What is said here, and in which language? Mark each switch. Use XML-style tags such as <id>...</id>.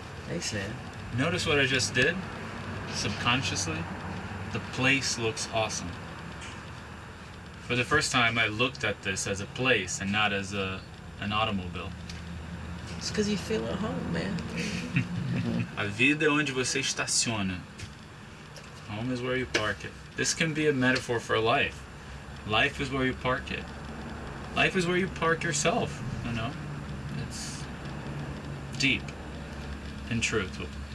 <en>Thanks, man. Notice what I just did? Subconsciously? The place looks awesome. For the first time, I looked at this as a place and not as an automobile. It's because you feel at home, man.</en> <pt>A vida é onde você estaciona.</pt> <en>Home is where you park it. This can be a metaphor for life. Life is where you park it. Life is where you park yourself, you know? It's deep and truthful.</en>